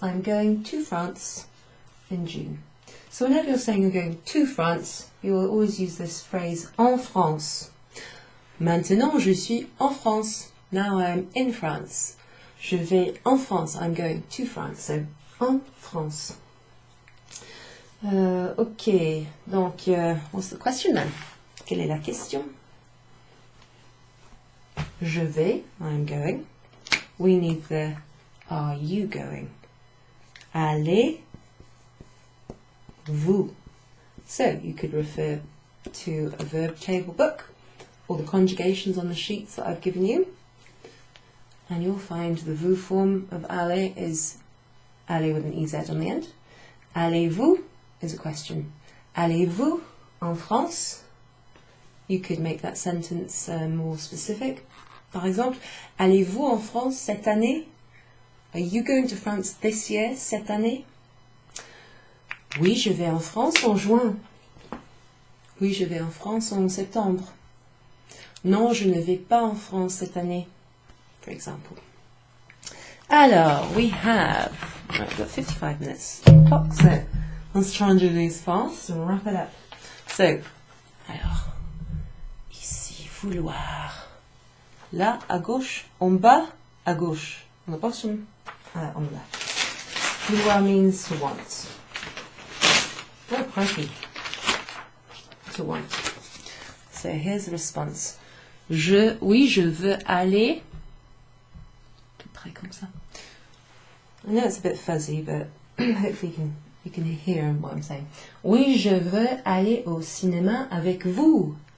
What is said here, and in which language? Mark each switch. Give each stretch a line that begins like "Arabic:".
English: I'm going to France in June. So whenever you're saying you're going to France, you will always use this phrase
French: en France. Maintenant, je suis en France.
English: Now I am in France.
French: Je vais en France.
English: I'm going to France. So,
French: en France.
English: Ok.
French: Donc,
English: what's the question then?
French: Quelle est la question? Je vais,
English: I'm going. We need the are you going.
French: Allez, vous.
English: So you could refer to a verb table book or the conjugations on the sheets that I've given you, and you'll find the vous form of aller is aller with an EZ on the end.
French: Allez-vous is a question. Allez-vous en France?
English: You could make that sentence more specific.
French: Par exemple, allez-vous en France cette année?
English: Are you going to France this year,
French: cette année? Oui, je vais en France en juin. Oui, je vais en France en septembre. Non, je ne vais pas en France cette année,
English: for example.
French: Alors,
English: we have, right, we've got 55 minutes clock, so let's try and do these fast and wrap it up. So,
French: alors, ici, vouloir. Là, à gauche, en bas, à gauche.
English: On the bottom, on the left. Vouloir means to want. Oh, crikey. To want.
French: So here's the response. Oui, je veux aller. Tout près comme ça.
English: I know it's a bit fuzzy, but hopefully you can hear what I'm saying.
French: Oui, je veux aller au cinéma avec vous.